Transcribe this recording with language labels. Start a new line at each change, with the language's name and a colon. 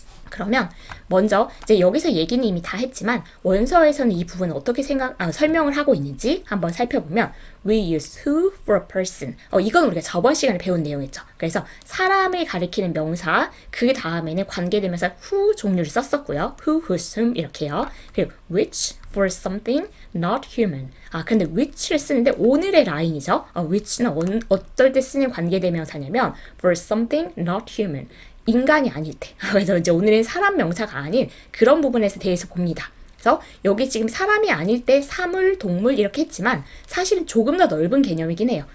Korean: 그러면 먼저 이제 여기서 얘기는 이미 다 했지만 원서에서는 이 부분을 어떻게 설명을 하고 있는지 한번 살펴보면
English: We use who for a person.
Korean: 이건 우리가 저번 시간에 배운 내용이죠. 그래서 사람을 가리키는 명사 그 다음에는 관계대명사 who 종류를 썼었고요.
English: who, whose, whom
Korean: 이렇게요. 그리고
English: which for something not human.
Korean: 근데 which를 쓰는데 오늘의 라인이죠. which는 어떨 때 쓰는 관계대명사냐면
English: for something not human.
Korean: 인간이 아닐 때. 그래서 이제 오늘은 사람 명사가 아닌 그런 부분에 대해서 봅니다. 그래서 여기 지금 사람이 아닐 때 사물, 동물 이렇게 했지만 사실은 조금 더 넓은 개념이긴 해요.